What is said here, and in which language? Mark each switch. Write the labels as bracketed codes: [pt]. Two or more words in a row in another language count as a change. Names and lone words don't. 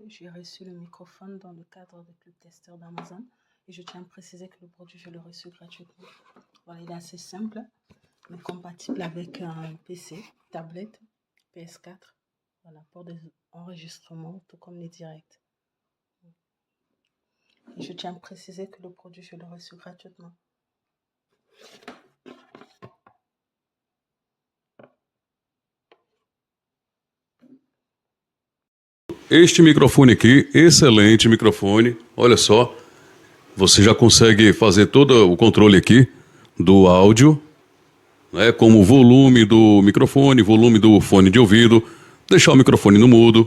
[fr] J'ai reçu le microphone dans le cadre du club testeur d'Amazon et je tiens à préciser que le produit, je l'ai reçu gratuitement. Voilà, il est assez simple, mais compatible avec un PC, tablette, PS4, voilà, pour des enregistrements, tout comme les directs. Et je tiens à préciser que le produit, je l'ai reçu gratuitement. [pt] Este microfone aqui, excelente microfone, olha só, você já consegue fazer todo o controle aqui do áudio, né, como o volume do microfone, volume do fone de ouvido, deixar o microfone no mudo.